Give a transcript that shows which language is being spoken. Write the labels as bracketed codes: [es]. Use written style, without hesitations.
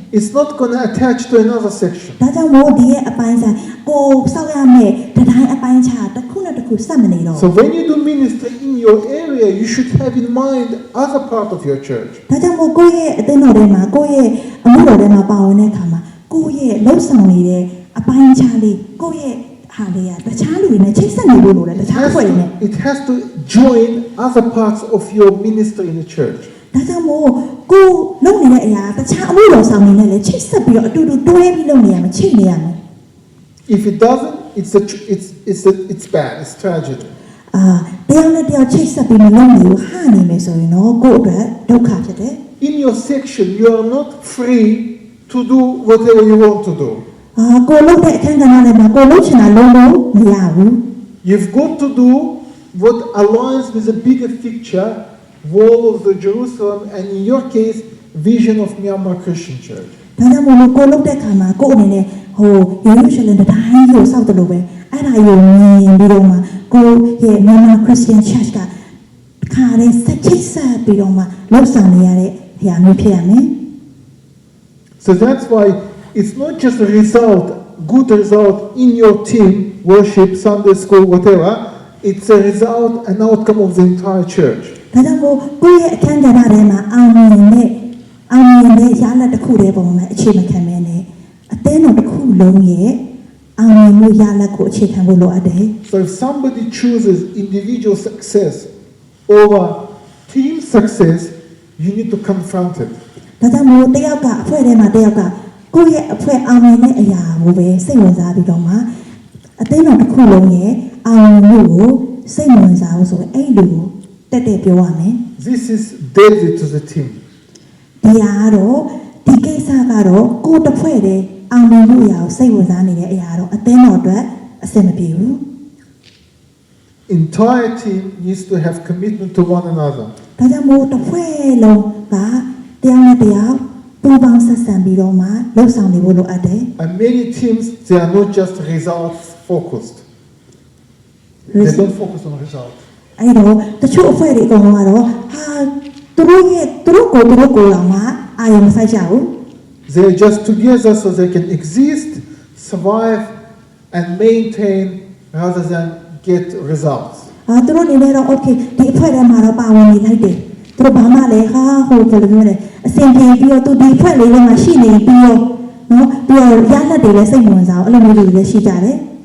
[en] It's not going to attach to another section. [my] ဒါကြောင့်မို့ဒီရဲ့အပိုင်းခြားကိုစောက်ရမယ်တတိုင်းအပိုင်းခြားတစ်ခုနဲ့တစ်ခုဆက်မနေတော့ [en] So when you do ministry in your area, you should have in mind other part of your church. [my] ဒါကြောင့်မို့ကိုယ့်ရဲ့အသင်းတော်ထဲမှာကိုယ့်ရဲ့အမှုတော်ထဲမှာပါဝင်တဲ့အခါမှာကိုယ့်ရဲ့လှုပ်ဆောင်နေတဲ့အပိုင်းခြားလေးကိုယ့်ရဲ့ဟာလေးကတခြားလူတွေနဲ့ချိတ်ဆက်နေလို့တခြားဖွဲ့နေ [en] It has to join other parts of your ministry in the church. [my] ဒါကြောင့်မို့ကိုလုပ်နေတဲ့အရာတခြားအမှုတော်ဆောင်နေနဲ့လည်းချိတ်ဆက်ပြီးတော့အတူတူတွဲပြီးလုပ်နေရမယ်ချိတ်နေရမယ် [en] If it doesn't, it's bad. It's tragedy. [my] တယောက်နဲ့တယောက်ချိတ်ဆက်ပြီးမလုပ်နေဘူးဟာနေမယ်ဆိုရင်တော့ကိုယ့်အတွက်ဒုက္ခဖြစ်တယ် [en] In your section, you are not free to do whatever you want to do. [my] ကိုလုပ်တဲ့အခန်းကဏ္ဍထဲမှာကိုလုပ်ချင်တာလုံးလုံးမရဘူး [en] You've got to do what aligns with the bigger picture, wall of the Jerusalem, and in your case, vision of Myanmar Christian Church. [my] ဒါကြောင့်မို့ကိုလုပ်တဲ့အခါမှာကိုအနေနဲ့ယေရုရှလင်တတိုင်းကိုစောက်တယ်လို့ပဲအဲ့ဒါကိုမြင်ပြီးတော့မှကိုရဲ့မြန်မာ Christian Church ကခါရဲစက်ချိတ်ဆက်ပြီးတော့မှလှုပ်ဆောင်နေရတဲ့အရာမျိုးဖြစ်ရမယ် [en] So that's why it's not just a result, good result in your team, worship, Sunday school, whatever. It's a result, an outcome of the entire church. [my] ဒါကြောင့်မို့ကိုရဲ့အခန်းကဏ္ဍထဲမှာအောင်မြင်တဲ့ရလဒ်တစ်ခုတည်းပုံမှာအခြေမခံမဲနဲ့အသင်းတော်တစ်ခုလုံးရဲ့အောင်မြင်မှုရလဒ်ကိုအခြေခံဖို့လိုအပ်တယ် [en] So if somebody chooses individual success over team success, you need to confront it. [my] ဒါကြောင့်မို့တယောက်ကအဖွဲ့ထဲမှာတယောက်ကကိုယ့်ရဲ့အဖွဲ့အောင်မြင်တဲ့အရာကိုပဲစိတ်ဝင်စားပြီးတော့မှအသင်းတော်တစ်ခုလုံးရဲ့အောင်မြင်မှုကိုစိတ်ဝင်စားဖို့ဆိုရင်အဲ့လိုတက်တက်ပြောရမယ် [en] This is deadly to the team. [my] ဒီကတော့ဒီကိစ္စကတော့ကိုယ်တစ်ဖွဲ့တည်းအောင်မြင်မှုအရာကိုစိတ်ဝင်စားနေတဲ့အရာတော့အသင်းတော်အတွက်အဆင်မပြေဘူး [en] Entire team needs to have commitment to one another. [my] ဒါကြောင့်မို့တစ်ဖွဲ့လုံးကတယောက်နဲ့တယောက်ပူးပေါင်းဆက်ဆံပြီးတော့မှလှုပ်ဆောင်နေဖို့လိုအပ်တယ် [en] And many teams, they are not just results focused. They don't focus on results. [my] အဲ့တော့တချို့အဖွဲ့တွေအကုန်လုံးကတော့သူတို့ကိုတော့မှအာရုံမစိုက်ကြဘူး [en] They're just together so they can exist, survive, and maintain rather than get results. [my] သူတို့အနေနဲ့တော့ okay ဒီအဖွဲ့ထဲမှာတော့ပါဝင်နေလိုက်တယ်သူတို့ဘာမှလည်းဟာဟိုဘယ်လိုမျိုးလဲအဆင်ပြေပြီးတော့သူဒီအဖွဲ့လေးထဲမှာရှိနေပြီးတော့နော်ပြီးတော့ရလက်တွေလည်းစိတ်ဝင်စားအောင်အဲ့လိုမျိုးတွေလည်းရှိကြတယ်